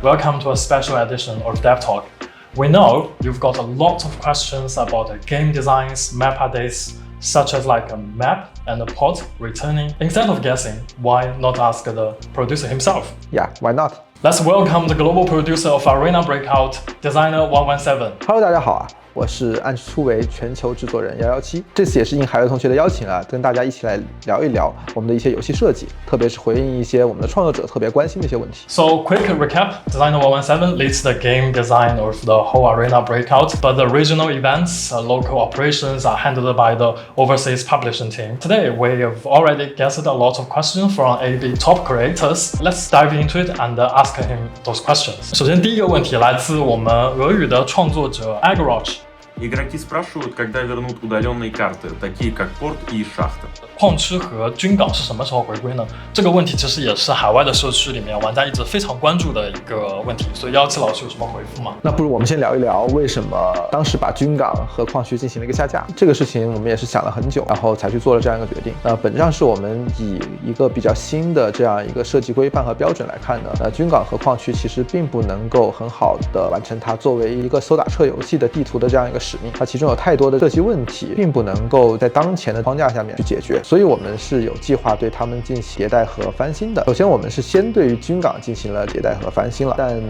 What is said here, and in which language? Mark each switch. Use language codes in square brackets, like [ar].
[en] Welcome to a special edition of Dev Talk. We know you've got a lot of questions about game designs, map updates, such as like a map and a pod returning. Instead of guessing, why not ask the producer himself? Yeah, why not? Let's welcome the global producer of Arena Breakout, Designer 117. [zh] Hello， 大家好啊，我是暗区突围全球制作人117。这次也是应海外同学的邀请啊，跟大家一起来聊一聊我们的一些游戏设计，特别是回应一些我们的创作者特别关心的一些问题。 [en] So quick recap: Designer 117 leads the game design of the whole Arena Breakout, but the regional events, local operations are handled by the overseas publishing team. Today we have already guessed a lot of questions from AB top creators. Let's dive into it and ask him those questions. [zh] 首先第一个问题来自我们俄语的创作者 Agarach。 [ru] Игроки спрашивают, когда вернут удаленные карты, такие как порт и шахта. [zh] 矿区和军港是什么时候回归呢？这个问题其实也是海外的社区里面玩家一直非常关注的一个问题，所以117老师有什么回复吗？那不如我们先聊一聊为什么当时把军港和矿区进行了一个下架。这个事情我们也是想了很久，然后才去做了这样一个决定。本质上是我们以一个比较新的这样一个设计规范和标准来看呢，军港和矿区其实并不能够很好的完成它作为一个搜打车游戏的地图的这样一个使命，它其中有太多的设计问题，并不能够在当前的框架下面去解决，所以我们是有计划对它们进行迭代和翻新的。首先我们是先对于军港进行了迭代和翻新了，但